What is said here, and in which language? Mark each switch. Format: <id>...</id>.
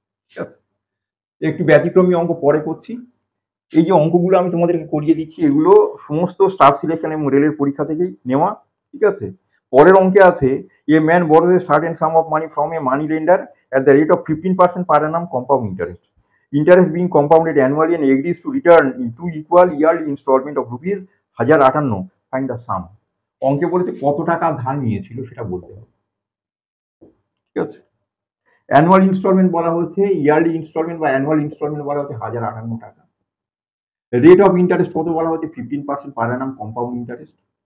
<bn>ঠিক আছে, একটু ব্যতিক্রমী অঙ্ক পরে করছি। এই যে অঙ্কগুলো আমি তোমাদেরকে করিয়ে দিচ্ছি, এগুলো সমস্ত স্টাফ সিলেকশন এবং রেলের পরীক্ষা থেকেই নেওয়া। ঠিক আছে, পরের অঙ্কে আছে</bn> <en>A man borrows a certain sum of money from a money lender at the rate of 15% per annum compound interest. Interest being compounded annually and agrees to return in 2 equal yearly installment of rupees 1058. Find the sum.</en> <bn>অঙ্কে বলেছে কত টাকা ধার নিয়েছিল সেটা বলতে হবে। ঠিক আছে, অ্যানুয়াল ইনস্টলমেন্ট বলা হচ্ছে, ইয়ারলি ইনস্টলমেন্ট বা অ্যানুয়াল ইনস্টলমেন্ট বলা হচ্ছে 1058 টাকা। রেট অফ ইন্টারেস্ট কত বলা হচ্ছে 15% পার অ্যানাম কম্পাউন্ড ইন্টারেস্ট।</bn>